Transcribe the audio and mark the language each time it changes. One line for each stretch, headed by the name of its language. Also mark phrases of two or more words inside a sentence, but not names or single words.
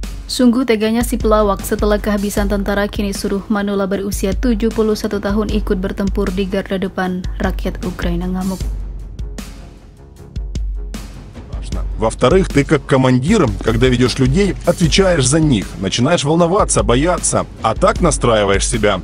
Indonesian: Sungguh teganya si pelawak, setelah kehabisan tentara kini suruh Manula berusia 71 tahun ikut bertempur di garda depan. Rakyat Ukraina ngamuk.
Russian: Во-вторых, ты как командир, когда ведешь людей, отвечаешь за них, начинаешь волноваться, бояться, а так настраиваешь себя.